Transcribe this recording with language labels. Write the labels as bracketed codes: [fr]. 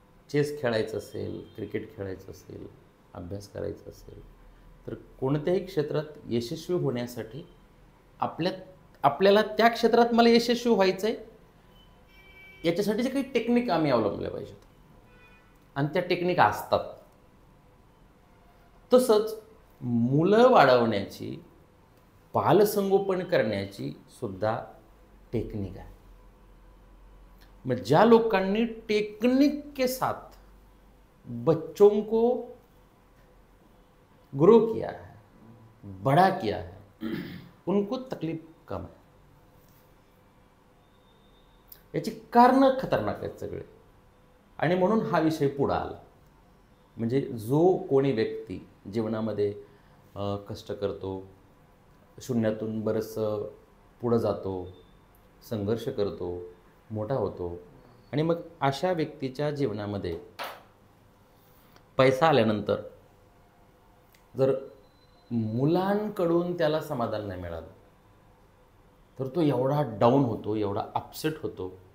[mr] Chess खेळायचं असेल, cricket खेळायचं असेल, अभ्यास करायचा असेल, तर कोणत्याही क्षेत्रात यशस्वी होण्यासाठी आपल्याला त्या क्षेत्रात मला यशस्वी व्हायचं आहे, याच्यासाठीचे काही टेक्निक आम्ही अवलंबल्या पाहिजेत. आणि त्या टेक्निक असतात. तसंच मुलं वाढवण्याची, बालसंगोपन करण्याची सुद्धा टेक्निक आहे. [hi] मग ज्या लोकांनी टेक्निक के साथ बच्चों को ग्रो किया है, बड़ा किया है, उनको तकलीफ कम है. [mr] याची कारणं खतरनाक आहेत सगळे. आणि म्हणून हा विषय पुढे आला. म्हणजे जो कोणी व्यक्ती जीवनामध्ये कष्ट करतो, शून्यातून बरंचसं पुढं जातो, संघर्ष करतो, मोठा होतो, आणि मग अशा व्यक्तीच्या जीवनामध्ये पैसा आल्यानंतर जर मुलांकडून त्याला समाधान नाही मिळालं तर तो एवढा डाऊन होतो, एवढा अपसेट होतो.